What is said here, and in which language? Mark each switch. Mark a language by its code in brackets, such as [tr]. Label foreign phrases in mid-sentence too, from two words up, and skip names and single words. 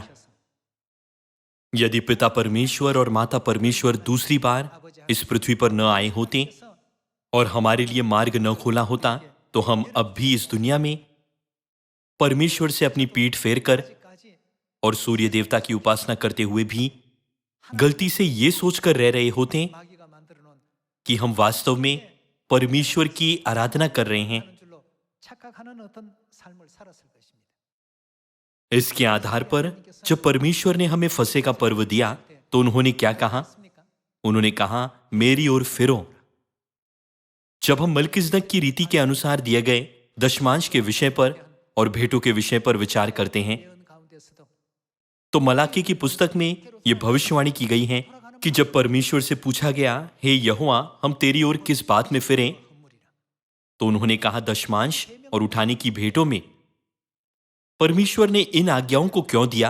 [hi] यदि पिता परमेश्वर और माता परमेश्वर दूसरी बार इस पृथ्वी पर न आए होते और हमारे लिए मार्ग न खोला होता, तो हम अब भी इस दुनिया में परमेश्वर से अपनी पीठ फेरकर और सूर्य देवता की उपासना करते हुए भी गलती से ये सोचकर रह रहे होते हैं [ko] 마귀가 만들어 놓은 [hi] कि हम वास्तव में परमेश्वर की आराधना कर रहे हैं। [ko] 하는 줄로 착각하는 어떤 삶을 살았을 것입니다. [hi] इसके आधार पर जब परमेश्वर ने हमें फसह का पर्व दिया तो उन्होंने क्या कहा? [ko] 맞습니까? [hi] उन्होंने कहा, मेरी ओर फिरो। जब हम मलकिसदक की रीति के अनुसार दिए गए दशमांश के विषय पर और भेंटों के विषय पर विचार करते हैं [ko] 예언 가운데서도 [hi] तो मलाकी की पुस्तक में यह भविष्यवाणी की गई है कि जब परमेश्वर से पूछा गया, हे यहोवा, हम तेरी ओर किस बात में फिरें, तो उन्होंने कहा, दशमांश और उठाने की भेंटों में। परमेश्वर ने इन आज्ञाओं को क्यों दिया?